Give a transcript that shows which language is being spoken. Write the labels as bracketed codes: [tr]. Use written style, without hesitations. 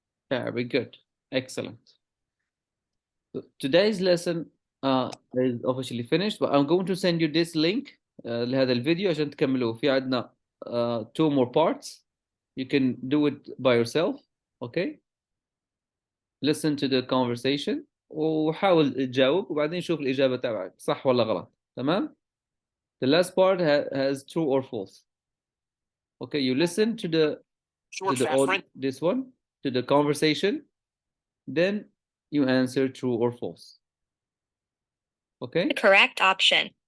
[en] Very good. Excellent. So today's lesson is officially finished, but I'm going to send you this link [ar] لهذا الفيديو عشان تكملوه. في عندنا [en] 2 more parts. You can do it by yourself. Okay? Listen to the conversation [ar] وحاول تجاوب وبعدين شوف الإجابة تبعك صح ولا غلط. تمام؟ [en] The last part has true or false. Okay, you listen to the this one, to the conversation, then you answer true or false. Okay? The correct option.